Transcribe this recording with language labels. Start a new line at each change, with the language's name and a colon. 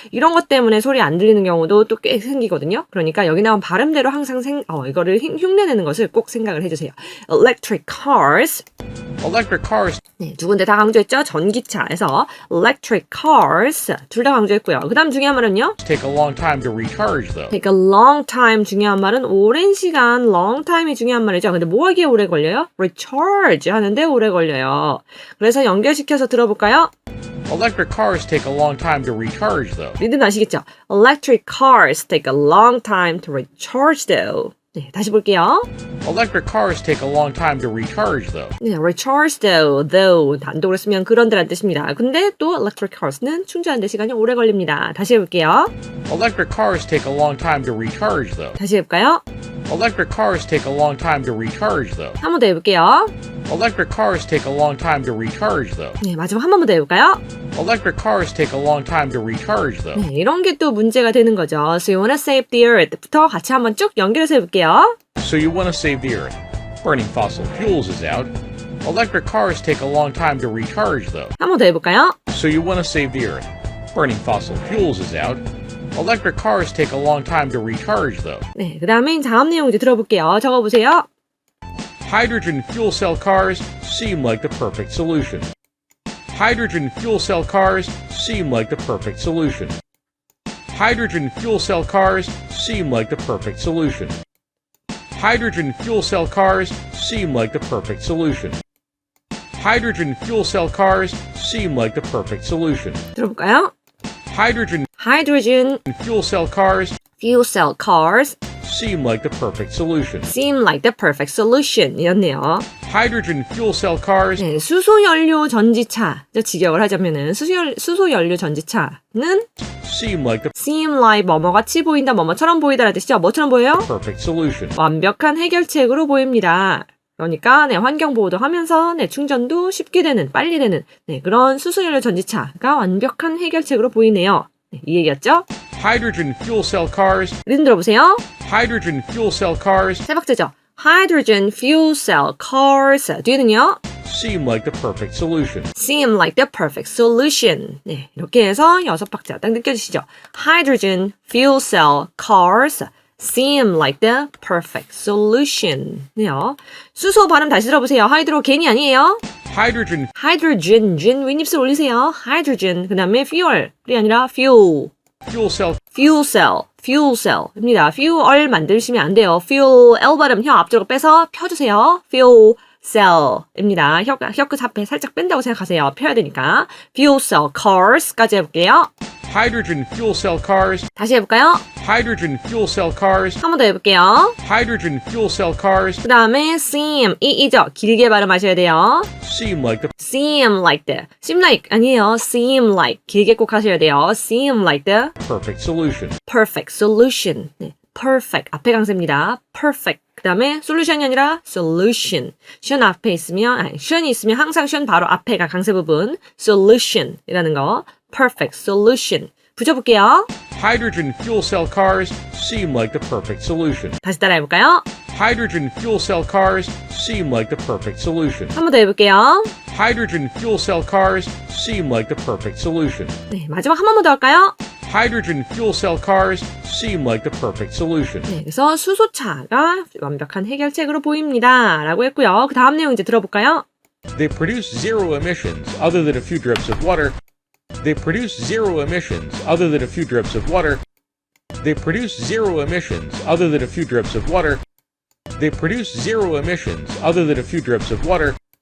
Korean: 이런 것 때문에 소리 안 들리는 경우도 또 꽤 생기거든요. 그러니까 여기 나온 발음대로 항상 이거를 흉내내는 것을 꼭 생각을 해주세요. electric cars. 네, 두 군데 다 강조했죠? 전기차에서 electric cars 둘 다 강조했고요. 그 다음 중요한 말은요?
English: take a long time to recharge, though.
Korean: take a long time 중요한 말은 오랜 시간 long time이 중요한 말이죠. 근데 뭐 하기에 오래 걸려요? recharge 하는데 오래 걸려요. 그래서 연결시켜서 들어볼까요?
English: Electric cars take a long time to recharge, though.
Korean: 리듬 아시겠죠?
English: Electric cars take a long time to recharge though.
Korean: 네, 다시 볼게요.
English: Electric cars take a long time to recharge, though.
Korean: 네, recharge though 단독으로 쓰면 그런데란 뜻입니다. 근데 또 electric cars는 충전하는데 시간이 오래 걸립니다. 다시 해볼게요.
English: Electric cars take a long time to recharge, though.
Korean: 다시 해볼까요?
English: Electric cars take a long time to recharge, though.
Korean: 한 번 더 해볼게요.
English: Electric cars take a long time to recharge, though.
Korean: 네, 마지막 한 번만 더 해볼까요?
English: Electric cars take a long time to recharge, though.
Korean: 네, 이런 게 또 문제가 되는 거죠.
English: So you wanna save the earth
Korean: 부터 같이 한번 쭉 연결해서 해볼게요.
English: So you want to save the earth. Burning fossil fuels is out. Electric cars take a long time to recharge, though.
Korean: 한 번 더 해볼까요?
English: So you want to save the earth. Burning fossil fuels is out. Electric cars take a long time to recharge, though.
Korean: 네, 그 다음에 다음 내용 이제 들어볼게요. 적어보세요.
English: Hydrogen fuel cell cars seem like the perfect solution. Hydrogen fuel cell cars seem like the perfect solution. Hydrogen fuel cell cars seem like the perfect solution. Hydrogen fuel cell cars seem like the perfect solution. Hydrogen fuel cell cars seem like the perfect solution.
Korean: 들어볼까요?
English: Hydrogen Hydrogen fuel cell cars fuel cell cars seem like the perfect solution. seem like the perfect solution 이었네요. Hydrogen fuel cell cars
Korean: 네, 수소연료 전지차. 직역을 하자면은 수소연료 전지차는
English: seem like the
Korean: seem like 뭐뭐같이 보인다, 뭐뭐처럼 보이다라는 뜻이죠. 뭐처럼 보여요?
English: perfect solution.
Korean: 완벽한 해결책으로 보입니다. 그러니까 네, 환경 보호도 하면서 네, 충전도 쉽게 되는, 빨리 되는 네, 그런 수소연료 전지차가 완벽한 해결책으로 보이네요. 네, 이 얘기였죠?
English: Hydrogen fuel cell cars
Korean: 리듬 들어보세요.
English: Hydrogen fuel cell cars
Korean: 세 박자죠.
English: Hydrogen fuel cell cars.
Korean: 뒤에는요.
English: seem like the perfect solution. Seem like the perfect solution.
Korean: 네, 이렇게 해서 여섯 박자 딱 느껴지시죠?
English: Hydrogen fuel cell cars seem like the perfect solution.
Korean: 네요. 수소 발음 다시 들어보세요. 하이드로겐이 아니에요.
English: Hydrogen
Korean: Hydrogen, 윗입술 올리세요. Hydrogen, 그 다음에 fuel이 아니라 fuel.
English: fuel cell fuel cell입니다.
Korean: fuel 만드시면 안 돼요. fuel, L 발음 혀 앞쪽으로 빼서 펴주세요.
English: fuel cell입니다.
Korean: 혀끝 앞에 살짝 뺀다고 생각하세요. 펴야 되니까. fuel cell cars까지 해볼게요.
English: Hydrogen fuel cell cars
Korean: 다시 해볼까요?
English: Hydrogen fuel cell cars
Korean: 한 번 더 해볼게요.
English: Hydrogen fuel cell cars
Korean: 그 다음에 seem, 이죠. 길게 발음하셔야 돼요.
English: seem like the seem like the, seem like 아니에요.
Korean: seem like 길게 꼭 하셔야 돼요.
English: seem like the perfect solution. perfect solution.
Korean: 네, perfect 앞에 강세입니다. perfect. 그 다음에 solution이 아니라 solution. 션 앞에 있으면, 션이 있으면 항상 션 바로 앞에가 강세 부분. solution이라는 거.
English: perfect solution.
Korean: 붙여볼게요.
English: Hydrogen fuel cell cars seem like the perfect solution.
Korean: 다시 따라해볼까요?
English: Hydrogen fuel cell cars seem like the perfect solution.
Korean: 한 번 더 해볼게요.
English: Hydrogen fuel cell cars seem like the perfect solution.
Korean: 네, 마지막 한 번만 더 할까요?
English: Hydrogen fuel cell cars seem like the perfect solution.
Korean: 네, 그래서 수소차가 완벽한 해결책으로 보입니다. 라고 했고요. 그 다음 내용 이제 들어볼까요?
English: They produce zero emissions other than a few drips of water. They produce zero emissions other than a few drips of water. They produce zero emissions other than a few drips of water. They produce zero emissions other than a few drips of water.